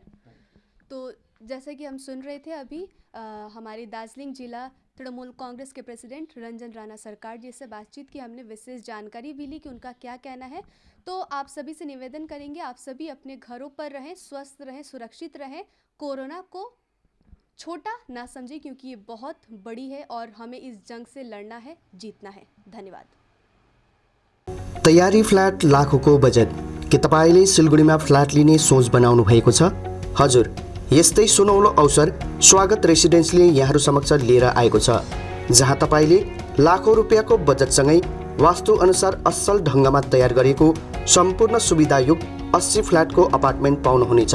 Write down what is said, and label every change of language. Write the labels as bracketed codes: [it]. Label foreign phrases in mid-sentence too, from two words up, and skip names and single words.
[hi] तो जैसा कि हम सुन रहे थे अभी हमारे दार्जिलिंग जिला तृणमूल कांग्रेस के प्रेसिडेंट रंजन राणा सरकार जी से बातचीत की, हमने विशेष जानकारी भी ली कि उनका क्या कहना है। तो आप सभी से निवेदन करेंगे, आप सभी अपने घरों पर रहें, स्वस्थ रहें, सुरक्षित रहें, कोरोना को छोटा ना समझें क्योंकि ये बहुत बड़ी है और हमें इस जंग से लड़ना है, जीतना है। धन्यवाद। [ne] तयारी फ्ल्याट लाखौंको बजेट के तपाईले सिलगढीमा फ्ल्याट लिने सोच बनाउनु भएको छ? हजुर, यस्तै सुनौलो अवसर स्वागत रेसिडेन्सले यहाँहरू समक्ष लिएर आएको छ, जहाँ तपाईले लाखौं रुपियाँको बजेटसँगै वास्तु अनुसार असल ढङ्गमा तयार गरिएको सम्पूर्ण सुविधायुक्त 80 फ्ल्याटको अपार्टमेन्ट पाउनुहुनेछ।